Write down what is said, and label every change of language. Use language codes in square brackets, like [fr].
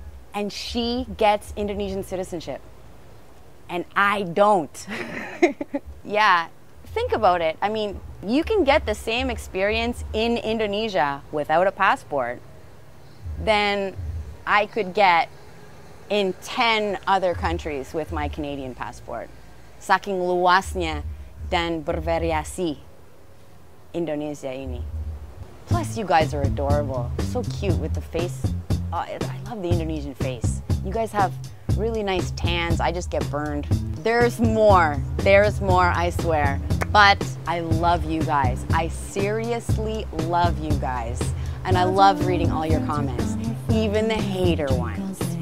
[en] And she gets Indonesian citizenship. And I don't. Yeah, think about it. I mean, you can get the same experience in Indonesia without a passport than I could get in 10 other countries with my Canadian passport. [id] Saking luasnya dan bervariasi Indonesia ini. [en] Plus, you guys are adorable. So cute with the face. Oh, I love the Indonesian face. You guys have really nice tans. I just get burned. There's more. There's more, I swear. But I love you guys. I seriously love you guys. And I love reading all your comments, even the hater ones.